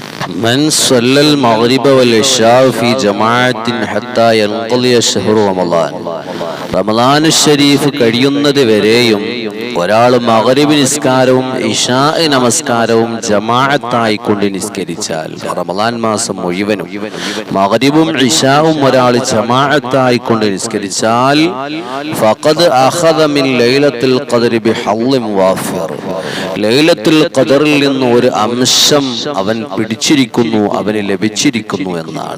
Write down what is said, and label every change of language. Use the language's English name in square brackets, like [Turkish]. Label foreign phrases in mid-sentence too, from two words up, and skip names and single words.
[Arabic] من صلى المغرب والعشاء في جماعة حتى ينقضي شهر رمضان [Malayalam] റമളാൻ ശരീഫ് കഴിയുന്നത് വരെയും ഒരാൾ മഗ്രിബ് നിസ്കാരവും ഇശാ നമസ്കാരവും ജമാഅത്തായി കൊണ്ട് നിസ്കരിച്ചാൽ, റമളാൻ മാസം മുഴുവനും മഗ്രിബും ഇശാവും ഒരാൾ ജമാഅത്തായി കൊണ്ട് നിസ്കരിച്ചാൽ [Arabic] فقد أخذ من ليلة القدر بحظ وافر, [Malayalam] ലൈലത്തുൽ ഖദറിൽ നിന്ന് ഒരു അംശം അവൻ പിടിച്ചിരിക്കുന്നു, അവന് ലഭിച്ചിരിക്കുന്നു എന്നാണ്.